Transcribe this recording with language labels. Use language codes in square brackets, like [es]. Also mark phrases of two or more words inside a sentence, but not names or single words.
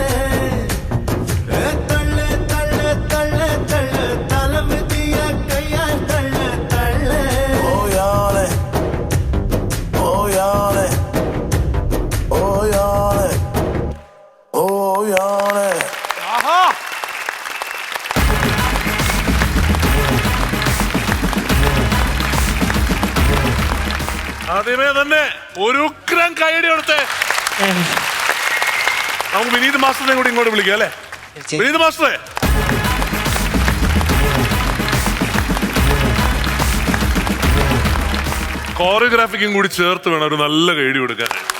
[ta] தள்ளு தள்ளு தள்ளு தள்ளு, தலைமிதிய கையால் தள்ளு தள்ளு. ஓயாலே ஓயாலே ஓயாலே ஓயாலே. [ml] ആദ്യമേ തന്നെ ഒരു ഉഗ്രം കൈയടി കൊടുത്തേ. നമുക്ക് വിനീത് മാസ്റ്ററിനെ കൂടി ഇങ്ങോട്ട് വിളിക്കാം അല്ലേ? വിനീത് മാസ്റ്ററെ, കോറിയോഗ്രാഫിക്കും കൂടി ചേർത്ത് വേണം ഒരു നല്ല കൈയടി കൊടുക്കാൻ.